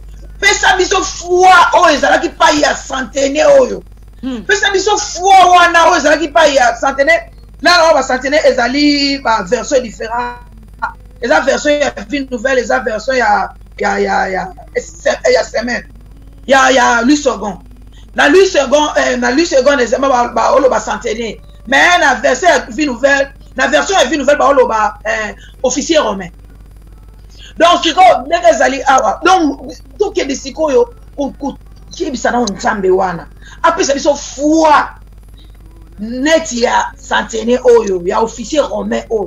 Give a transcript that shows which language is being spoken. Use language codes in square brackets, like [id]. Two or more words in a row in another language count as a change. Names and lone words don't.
[ln] Pesa biso foi o ezalaki pa ya centenaire oyo. Pesa biso foi wana o ezalaki pa ya centenaire. Là ba centenaire ezali ba [fr] version différent. [ln] Eza version ya [fr] vie nouvelle, [ln] eza version ya semaine. Ya [fr] lui second. [ln] Na [fr] lui second [ln] ezema ba olo ba centenaire. Mais na version ya [fr] vie nouvelle, [ln] na version ya [fr] vie nouvelle [ln] ba olo ba [fr] officier romain. [ln] Donc siko ndenge ezali awa. Donc tout ke bisiko yo ki bisana nzambe wana. Apesa biso foi net ya centenaire oyo, ya [fr] officier romain [ln] oyo.